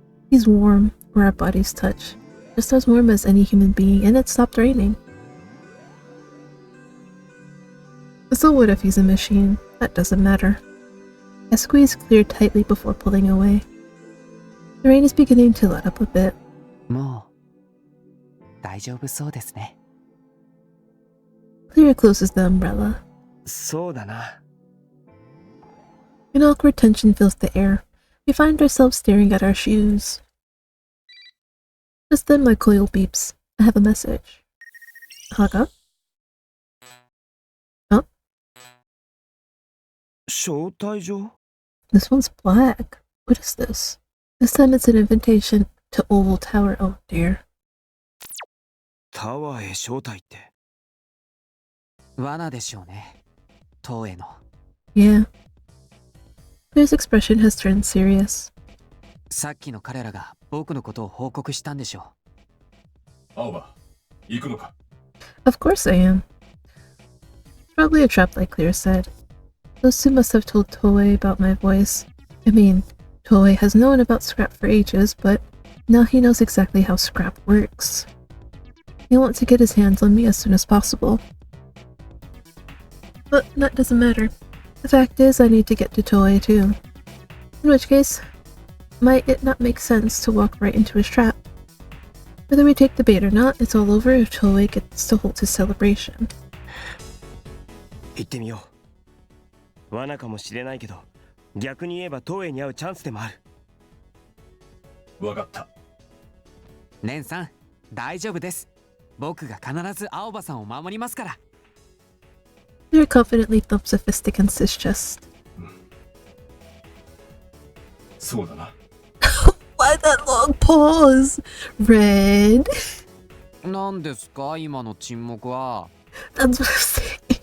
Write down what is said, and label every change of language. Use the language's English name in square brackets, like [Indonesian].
[English] He's warm, where our bodies touch, just as warm as any human being, and it stopped raining. So what if he's a machine? That doesn't matter. I squeeze Claire tightly before pulling away. The rain is beginning to let up a bit. [Japanese] もう大丈夫そうですね。 [English] Claire closes the umbrella. [Japanese] そうだな。 [English] An awkward tension fills the air. We find ourselves staring at our shoes. Just then my coil beeps. I have a message. Haga? Huh? [Japanese] 招待状? [English] This one's black. What is this? This time it's an invitation to Oval Tower. Oh dear. [Japanese] タワーへ招待って。罠でしょうね。塔への。 [English] Yeah. Claire's expression has turned serious. [Japanese] さっきの彼らが僕のことを報告したんでしょう。青葉、行くのか? [English] Of course I am. Probably a trap like Claire said. Those two must have told Toei about my voice. I mean, Toei has known about Scrap for ages, but now he knows exactly how Scrap works. He wants to get his hands on me as soon as possible. But that doesn't matter. The fact is, I need to get to Toei too. In which case, might it not make sense to walk right into his trap? Whether we take the bait or not, it's all over if Toei gets to hold his celebration. [Japanese] 行ってみよう。罠かもしれないけど、逆に言えば東映に会うチャンスでもある。わかった。レンさん、大丈夫です。僕が必ず青葉さんを守りますから。 [English] Claire confidently thumps a fist against his chest. [Japanese] そうだな。 [English] Why that long pause? Red? [Japanese] 何ですか今の沈黙は。 [English] That's what I'm saying.